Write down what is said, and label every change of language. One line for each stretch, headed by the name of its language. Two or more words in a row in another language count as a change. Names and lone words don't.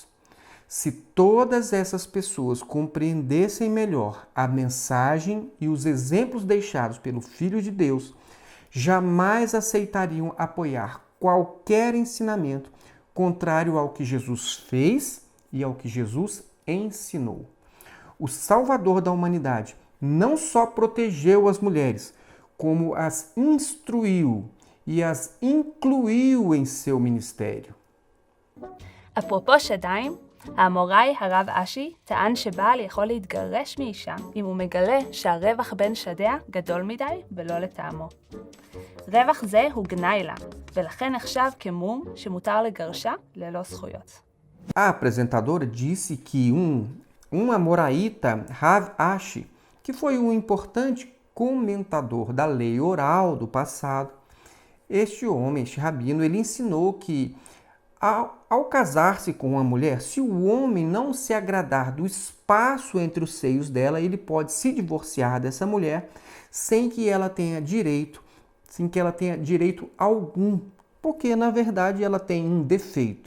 Portuguese: Se todas essas pessoas compreendessem melhor a mensagem e os exemplos deixados pelo Filho de Deus, jamais aceitariam apoiar qualquer ensinamento contrário ao que Jesus fez e ao que Jesus ensinou. O Salvador da humanidade não só protegeu as mulheres, como as instruiu e as incluiu em seu ministério.
Hebrew: אפרופו שדיים, האמוראי הרב אשי טען שבעל יכול להתגרש מאישה אם הוא מגלה שהרווח בין שדיה גדול מדי ולא לטעמו. רווח זה הוא גנאי לה, ולכן נחשב כמום שמותר לגרשה ללא זכויות.
Portuguese: A apresentadora disse que um amoraíta, Rav Ashi, que foi um importante comentador da lei oral do passado, este homem, este rabino, ele ensinou que ao casar-se com uma mulher, se o homem não se agradar do espaço entre os seios dela, ele pode se divorciar dessa mulher sem que ela tenha direito algum, porque na verdade ela tem um defeito.